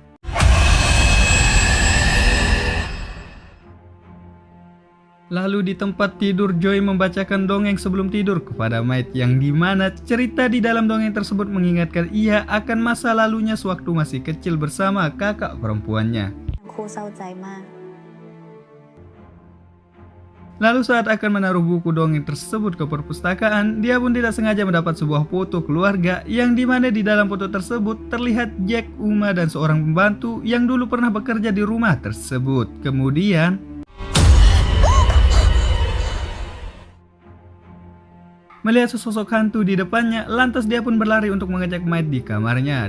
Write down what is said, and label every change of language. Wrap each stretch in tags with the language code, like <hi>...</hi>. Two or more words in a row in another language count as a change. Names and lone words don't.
<id>Lalu di tempat tidur, Joy membacakan dongeng sebelum tidur kepada Mate, yang dimana cerita di dalam dongeng tersebut mengingatkan ia akan masa lalunya sewaktu masih kecil bersama kakak perempuannya.</id> <th>ครูเศร้าใจมาก</th> <id>Lalu saat akan menaruh buku dongeng tersebut ke perpustakaan, dia pun tidak sengaja mendapat sebuah foto keluarga, yang dimana di dalam foto tersebut terlihat Jack, Uma, dan seorang pembantu yang dulu pernah bekerja di rumah tersebut. Kemudian melihat sesosok hantu di depannya, lantas dia pun berlari untuk mengecek Mate di kamarnya.</id>